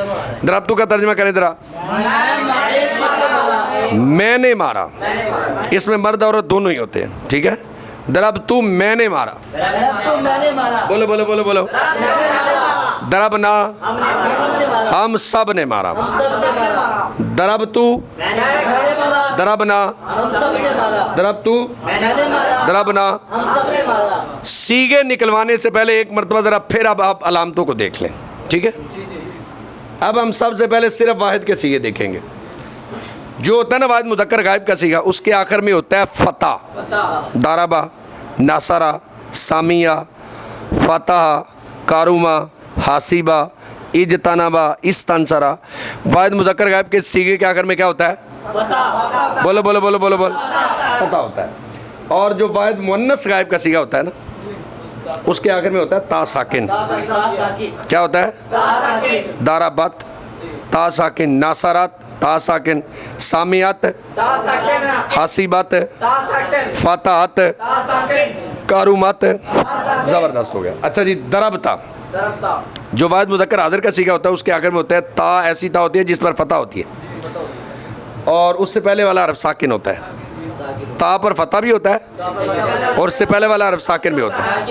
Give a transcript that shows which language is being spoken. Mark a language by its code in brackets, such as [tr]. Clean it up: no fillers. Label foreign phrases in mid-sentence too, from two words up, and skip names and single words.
[ur] دربتو کا ترجمہ کریں ذرا. میں نے مارا. اس میں مرد عورت دونوں ہی ہوتے ہیں. ٹھیک ہے. دربتو، میں نے مارا. بولو بولو بولو بولو. دربنا، ہم سب نے مارا. [ar] دربتو، دربنا، دربتو، دربنا. [ur] صیغے نکلوانے سے پہلے ایک مرتبہ ذرا پھر اب آپ علامتوں کو دیکھ لیں. ٹھیک ہے. اب ہم سب سے پہلے صرف واحد کے صیغے دیکھیں گے. جو ہوتا ہے نا واحد مذکر غائب کا صیغہ، اس کے آخر میں ہوتا ہے فتح. [ar] داربا، ناصرہ، سامیہ، فتح، کاروما، حاسیبہ، اجتنبا، استنصرہ. [ur] واحد مذکر غائب کے صیغے کے آخر میں کیا ہوتا ہے؟ بولو بولو بولو بولو بولو. فتح ہوتا ہے. اور جو واحد مؤنث غائب کا صیغہ ہوتا ہے نا، اس کے آخر میں ہوتا ہے تا ساکن. کیا ہوتا ہے؟ دارابت، تا ساکن. ناصرات، تا ساکن. [ar] سامیات، حاسیبات، فتحات، کارومات. [ur] زبردست ہو گیا. اچھا جی. دربتا. جو واحد مذکر حاضر کا صیغہ ہوتا ہے اس کے آخر میں ہوتا ہے تا، ایسی تا ہوتی ہے جس پر فتح ہوتی ہے اور اس سے پہلے والا حرف ساکن ہوتا ہے. تا پر فتح بھی ہوتا ہے اور اس سے پہلے والا حرف ساکن بھی ہوتا ہے.